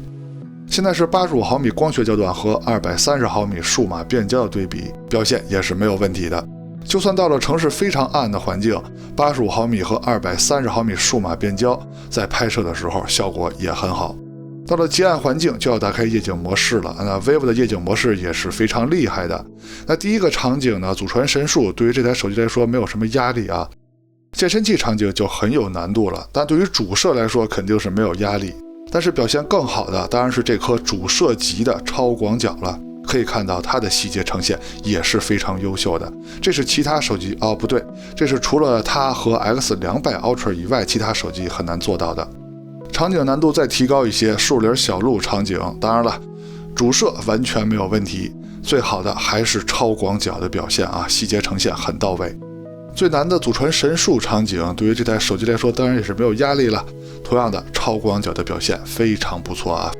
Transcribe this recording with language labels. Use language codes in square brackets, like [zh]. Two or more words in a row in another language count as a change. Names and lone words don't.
[zh] 現在是85毫米光學焦段和230毫米數碼變焦的对比，表現也是沒有問題的。就算到了城市非常暗的環境，85毫米和230毫米數碼變焦在拍攝的時候效果也很好。到了極暗環境就要打開夜景模式了，那 vivo 的夜景模式也是非常厲害的。那第一個場景呢，祖傳神速對於這台手機來說沒有什麼壓力啊，健身器場景就很有難度了，但對於主攝來說肯定是沒有壓力。但是表現更好的當然是這顆主攝級的超廣角了，可以看到它的細節呈現也是非常優秀的。這是其他手機不對，這是除了它和 X200 Ultra 以外其他手機很難做到的。場景難度再提高一些，樹林小路場景，當然了，主攝完全沒有問題，最好的還是超廣角的表現啊，細節呈現很到位。最難的祖傳神速場景，對於這台手機來說當然也是沒有壓力了，同樣的超廣角的表現非常不錯啊。